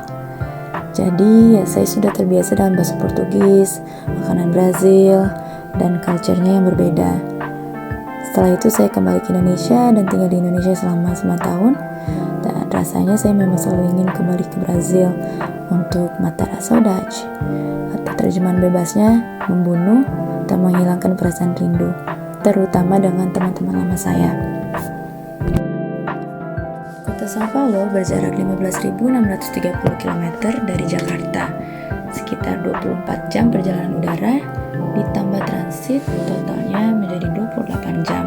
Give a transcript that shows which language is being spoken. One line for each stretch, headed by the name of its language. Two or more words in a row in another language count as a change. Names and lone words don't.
Indonesian: Jadi ya saya sudah terbiasa dengan bahasa Portugis, makanan Brazil, dan culture-nya yang berbeda. Setelah itu saya kembali ke Indonesia dan tinggal di Indonesia selama 9 tahun, dan rasanya saya memang selalu ingin kembali ke Brazil untuk
Portuguese: matar a saudade,
Indonesian: atau terjemahan bebasnya membunuh dan menghilangkan perasaan rindu, terutama dengan teman-teman lama saya. Kota Sao Paulo berjarak 15.630 km dari Jakarta, sekitar 24 jam perjalanan udara, ditambah transit totalnya menjadi 28 jam.